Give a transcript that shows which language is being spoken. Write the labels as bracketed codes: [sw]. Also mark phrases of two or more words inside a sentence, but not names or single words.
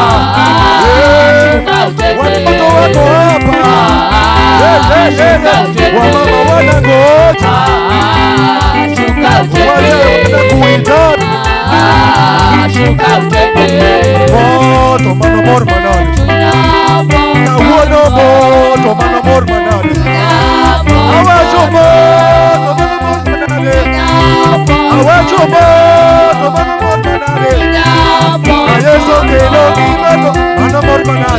[sw] Shuka utende. watoto wako hapa, wamama wanangoja, Shuka utende. wazee wanakuhitaji. Shuka utende. [luo] Moto mano mor manali, na uono moto mano mor manali, awajo moto mano mor manali, awajo moto mano mor manali, na Yesu kelo kimato mano mor manali,